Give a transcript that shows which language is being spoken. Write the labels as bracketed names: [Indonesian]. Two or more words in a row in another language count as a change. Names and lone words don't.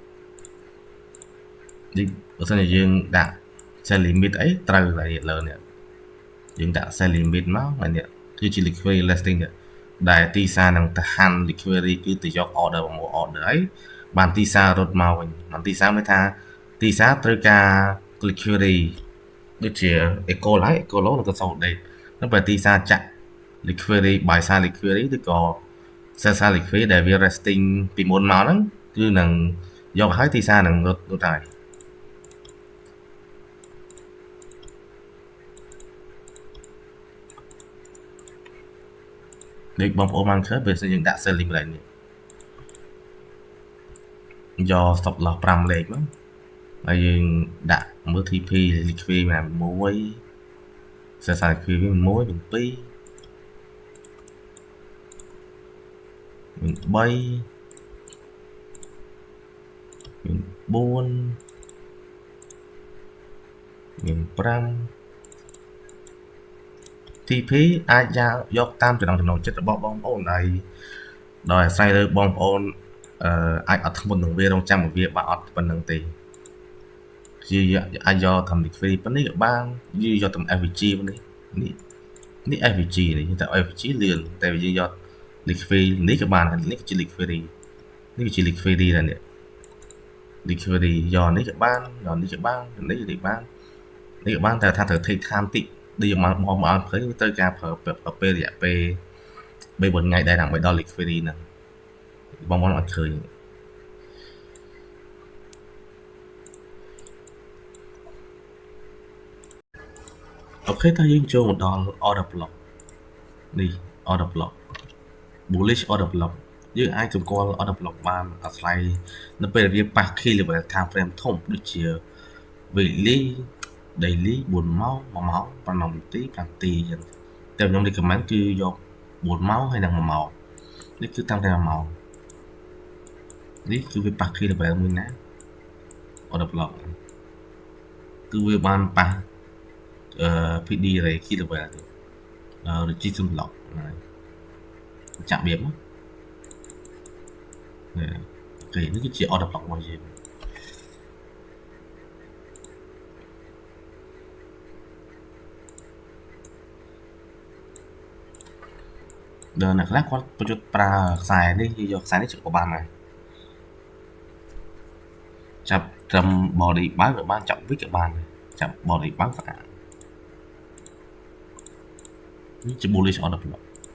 [Khmer] នេះបើសិនជាយើងដាក់ [English] sell limit [Khmer] អីត្រូវតែលើនេះយើងដាក់ [English] sell limit [Khmer] មកហើយនេះគឺជា liquidity listing ដែលទីសានឹងទៅហាន់ liquidity គឺទៅយក order មក order ហើយបានទីសារត់មកវិញបានទីសារមានថាទីសារត្រូវការ liquidity ដូចជា eco ហើយ [English] eco low [Khmer] និង consolidate នឹងបើទីសារចាក់ [English] liquidity buy side liquidity [Khmer] ឬក៏ [English] sell side liquidity [Khmer] ដែលវា resting ពីមុនមកហ្នឹងគឺនឹងយកហើយទីសារនឹងរត់ហើយ ដូចបងប្អូនបានឃើញបើសិនយើងដាក់ [English] sell limit [Khmer] នេះយក [English] stop loss [Khmer] 5 លេខមកហើយយើងដាក់មើល [English] TP liquidity [Khmer] មក1 [English] sell side liquidity [Khmer] 1 2 3 4 5 TP អាចយកតាមចំណូលចិត្តរបស់បងប្អូនហើយដោយអាស្រ័យលើបងប្អូនអាចអត់ធ្ងន់នឹងវារងចាំវា បាក់អត់ប៉ុណ្្នឹងទេជាអាចយកតាម liquidity ប៉ុណ្នេះក៏បានយកតាម FVG នេះ FVG នេះតែ FVG លឿនតែយើងយក liquidity នេះក៏បាននេះគឺជា liquidity នេះគឺជា liquidity ដែរនេះ liquidity យកនេះក៏បានយកនេះក៏បាននេះក៏បានតែថាត្រូវ [English] take time [Khmer] តិចដូចយើងមកអត់ឃើញត្រូវការប្រើពេលរយៈពេល3-4ថ្ងៃដែរដើម្បីដល់ liquidity ហ្នឹងបងអត់ឃើញ អូខេតើយើងចូលមកដល់ [English] order block [Khmer] នេះ [English] order block bullish order block [Khmer] យើងអាចសម្គាល់ [English] order block [Khmer] បានអា ស្រ័យនៅពេលវាប៉ះ [English] key level time frame [Khmer] ធំដូចជា [English] weekly daily [Khmer] 4 ម៉ោង1ម៉ោង5នាទី5នាទីអញ្ចឹងតែខ្ញុំ recommend គឺយក4ម៉ោងហើយនិង1ម៉ោងនេះគឺតាំងតែ1ម៉ោងនេះគឺវាប៉ះ [English] key level [Khmer] មួយណា [English] order block [Khmer] គឺវាបានប៉ះ [English] PD array key level resistance block [Khmer] ហ្នឹងចាក់វាមក អូខេនេះគឺជា [English] order block [Khmer] របស់យើងដល់អ្នកខ្លះគាត់ប្រយុទ្ធប្រើខ្សែនេះយកខ្សែនេះជិះក៏បានដែរចាប់ត្រឹម body បើក៏បានចាប់ wick ក៏បានចាប់ body បើស្អាតនេះជា [English] bullish order block